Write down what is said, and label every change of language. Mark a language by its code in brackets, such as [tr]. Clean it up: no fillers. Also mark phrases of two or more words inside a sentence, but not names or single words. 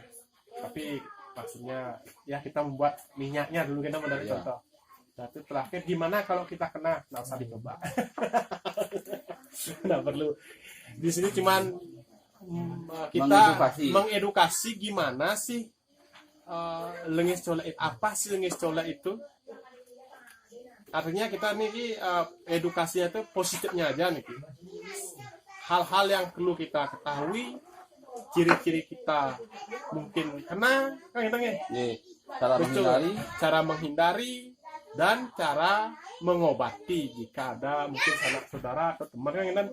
[id] Tapi maksudnya ya kita membuat minyaknya dulu, kita dari contoh. Nah, itu terakhir gimana kalau kita kena, nggak usah dicoba. Nggak perlu. Di sini cuman kita mengedukasi gimana sih [ban] lengis colek, [id] apa sih [ban] lengis colek [id] itu. Artinya kita nih edukasinya itu positifnya aja nih. Hal-hal yang perlu kita ketahui, ciri-ciri kita mungkin kena, kan kita cara menghindari dan cara mengobati jika ada mungkin sanak saudara atau teman kan.